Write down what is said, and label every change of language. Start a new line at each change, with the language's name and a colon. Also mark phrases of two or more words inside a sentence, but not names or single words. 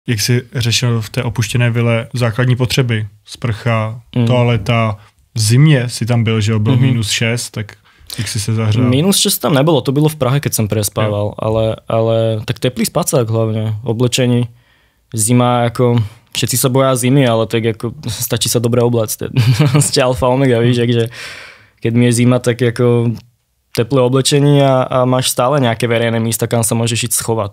Czech: Jak jsi řešil v té opuštěné vile základní potřeby? Sprcha, toaleta, v zimě si tam byl, že byl -6, tak jak si se zahřel?
Slovak: -6 tam nebolo, to bylo v Prahe, keď som prespával, ale tak teplý spacák hlavne, oblečení. Zima, ako všetci sa boja zimy, ale tak ako stačí sa dobre oblécť. Ste alfa omega, víš, takže keď mi je zima, tak ako teplé oblečenie a máš stále nejaké verejné místa, kam sa môžeš ísť schovať.